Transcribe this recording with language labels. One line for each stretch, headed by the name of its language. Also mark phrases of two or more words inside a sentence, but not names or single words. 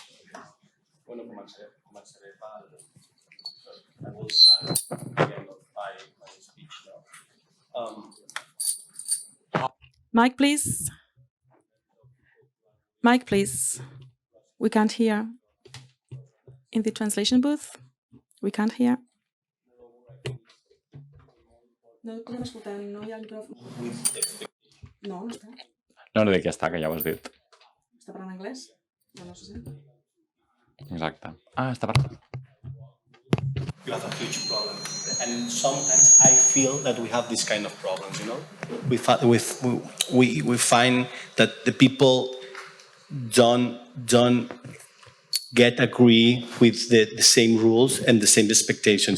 English: Mic, please. Mic, please. We can't hear. In the translation booth, we can't hear.
Catalan: No dic ja està, que ja ho has dit. Està parlant anglès? No se sent. Exacte. Està parlant.
English: You have a huge problem. And sometimes I feel that we have this kind of problems, We find that the people don't agree with the same rules and the same expectations.